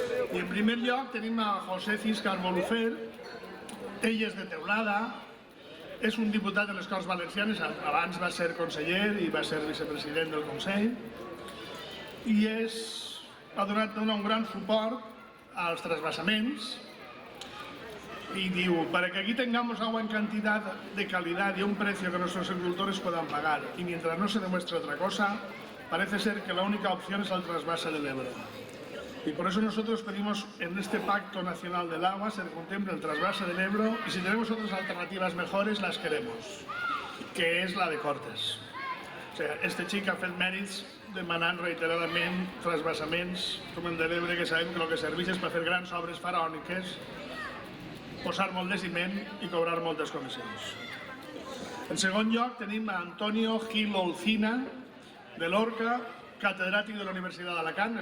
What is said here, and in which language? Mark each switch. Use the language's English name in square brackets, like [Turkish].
[Catalan] I en primer lloc tenim a José Ciscar Bolufer, ell és de Teulada, és un diputat de les Corts Valencianes, abans va ser conseller i va ser vicepresident del Consell, i ha donat un gran suport als trasvasaments [Spanish] y digo, para que aquí tengamos agua en cantidad de calidad y a un precio que nuestros agricultores puedan pagar, y mientras no se demuestre otra cosa, parece ser que la única opción es el trasvase del Ebro. Y por eso nosotros pedimos en este Pacto Nacional del Agua se contemple el trasvase del Ebro, y si tenemos otras alternativas mejores las queremos, que és la de Cortes. [Catalan] O sigui, este xic ha fet mèrits demanant reiteradament trasvasaments com el de l'Ebre, que sabem que el que serveix és per fer grans obres faraòniques, posar molt de ciment i cobrar moltes comissions. En segon lloc tenim a Antonio Gil Olcina, de Lorca, catedràtic de la Universitat d'Alacant.